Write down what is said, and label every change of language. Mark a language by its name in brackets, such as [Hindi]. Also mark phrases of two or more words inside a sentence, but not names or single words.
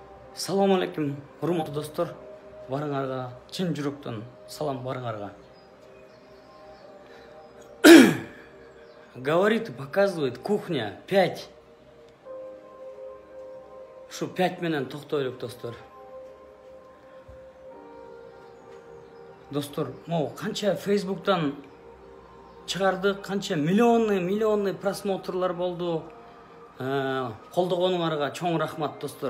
[Kyrgyz] Салам алейкум, урматтуу достор. Барыңарга чын жүрөктөн салам барыңарга. [Russian] Говорит и показывает кухня 5. [Kyrgyz] Шу 5 менен токтойлук достор. Достор, могу канча Facebook'tan чыгарды, канча [Russian] миллионный просмотрлар [Kyrgyz] болду. Колдогонуңарга чоң рахмат достор.